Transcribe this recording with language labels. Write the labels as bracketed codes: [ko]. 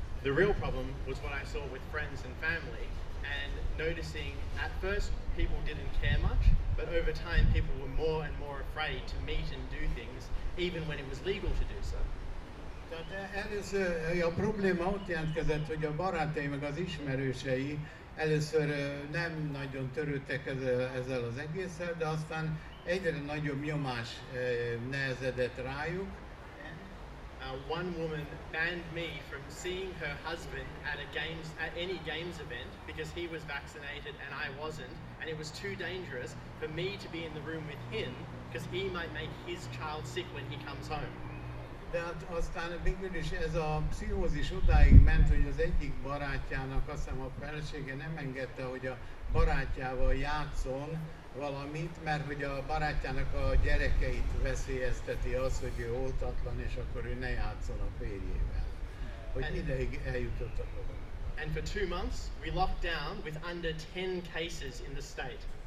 [en] The real problem was what I saw with friends and family, and noticing at first people didn't care much, but over time people were more and more afraid to meet and do things, even when it was legal to do so. [hu] Tehát először a probléma ott jelentkezett, hogy a barátai meg az ismerősei először nem nagyon törődtek ezzel az egésszel, de aztán egyre nagyobb nyomás nehezedett rájuk. [en] One woman banned me from seeing her husband at any games event because he was vaccinated and I wasn't, and it was too dangerous for me to be in the room with him because he might make his child sick when he comes home. [hu] De hát aztán végül is ez a pszichózis odáig ment, hogy az egyik barátjának, azt hiszem a felesége nem engedte, hogy a barátjával játszon valamit, mert hogy a barátjának a gyerekeit veszélyezteti az, hogy ő oltatlan, és akkor ő ne játszon a férjével. Hogy ideig eljutott a dolog. [en] And for 2 months, we locked down with under 10 cases in the state.